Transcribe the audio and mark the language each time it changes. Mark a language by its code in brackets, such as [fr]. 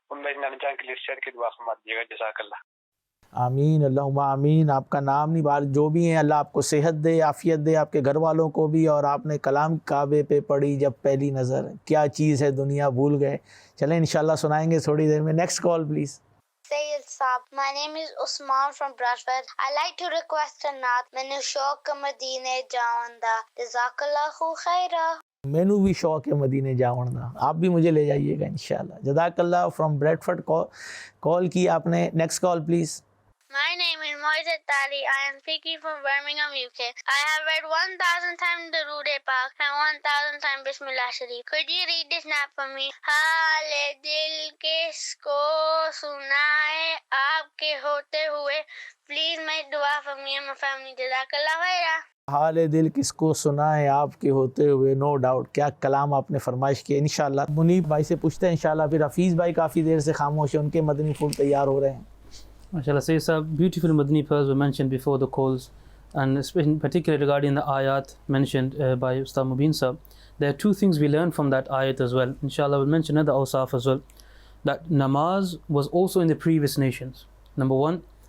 [ur] ان میں جان کے لیے شیر کی دعا فرما دیجیے گا. جزاک اللہ. آمین اللہم آمین. آپ کا نام نہیں بار جو بھی ہیں, اللہ آپ کو صحت دے, عافیت دے, آپ کے گھر والوں کو بھی. اور آپ نے کلام کعبے پہ پڑھی جب پہلی نظر, کیا چیز ہے, دنیا بھول گئے. چلیں انشاءاللہ سنائیں گے تھوڑی دیر میں. Next call please. [en] Sayyid Saab, my name is Usman from Bradford. I like to request a naat. [pa] Mainu shauq Madine jawan da. [ar] Jazakallahu khaira. [ur] مینو بھی شوق ہے مدینے جاؤں دا, آپ بھی مجھے لے جائیے گا انشاءاللہ. جزاک اللہ فرام بریڈفورڈ کال کی آپ نے. Next call please. [en] My name is Moiset Tali. I am speaking from Birmingham, UK. I have read 1,000 times Durood Pak and 1,000 times Bismillah Sharif. Could you read this nap for me? [ur] Haal dil kisko sunaye aapke hote hue. [en] Please make dua for me and my family. [ar] Jazakallah khaira. [ur] حال دل کس کو سنا ہے آپ کے ہوتے ہوئے. [en] no doubt, [ur] کیا کلام آپ نے فرمائش کی. انشاءاللہ منیب بھائی سے پوچھتے ہیں انشاءاللہ. پھر حفیظ بھائی کافی دیر سے خاموش ہیں, ان کے مدنی پھول تیار ہو رہے ہیں. [en] MashaAllah, Sayyid Sahab, beautiful Madani pearls were mentioned before the calls, and in particular regarding the ayat mentioned by Ustad Mubin Sahab. There are 2 things we learn from that ayat as well. Inshallah, we'll mention another awsaf as well. That namaz was also in the previous nations, number 1.